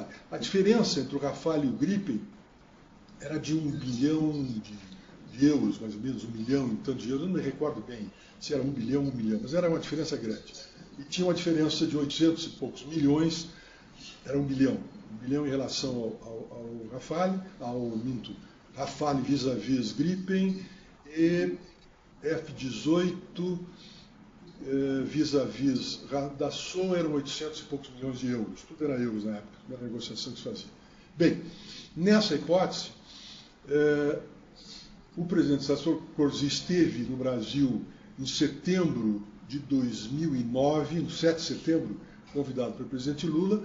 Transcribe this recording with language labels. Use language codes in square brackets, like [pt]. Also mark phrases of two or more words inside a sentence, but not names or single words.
[pt] A diferença entre o Rafale e o Gripen era de 1 bilhão de euros, mais ou menos 1 milhão e tanto de euros, eu não me recordo bem se era 1 bilhão ou 1 milhão, mas era uma diferença grande. E tinha uma diferença de 800 e poucos milhões, era 1 bilhão em relação ao Rafale, Rafale vis-à-vis Gripen, e F-18 vis-à-vis Dassault eram 800 e poucos milhões de euros. Tudo era euros na época, na negociação que se fazia. Bem, nessa hipótese, o presidente Sarkozy esteve no Brasil em setembro de 2009, no 7 de setembro, convidado pelo presidente Lula.